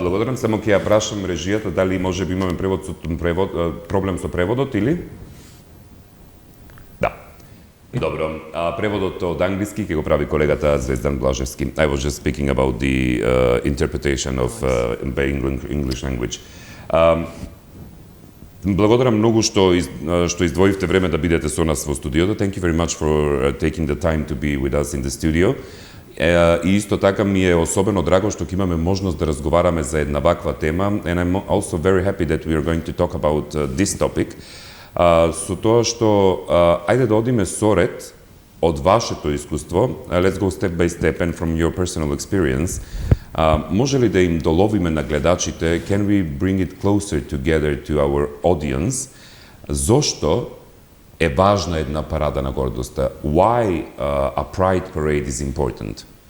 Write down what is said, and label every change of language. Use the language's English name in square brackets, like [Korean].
[Macedonian] Благодарам, само ќе ја прашам режијата дали може би имаме проблем со преводот или? Добро, преводот од англиски ќе го прави колегата Звездан Блажевски. [English] I was just speaking about the interpretation of English language. [Macedonian] Благодарам многу што издвоивте време да бидете со нас во студиото. [English] Thank you very much for taking the time to be with us in the studio. [Macedonian] И исто така ми е особено драго што ќе имаме можност да разговараме за една ваква тема. [English] And I'm also very happy that we are going to talk about this topic. [Macedonian] Со тоа што, ајде да одиме соред од вашето искуство, [English] let's go step by step and from your personal experience, [Macedonian] може ли да им доловиме на гледачите, [English] can we bring it closer together to our audience, [Macedonian] зошто е важна една парада на гордоста? [English] Why a pride parade is important?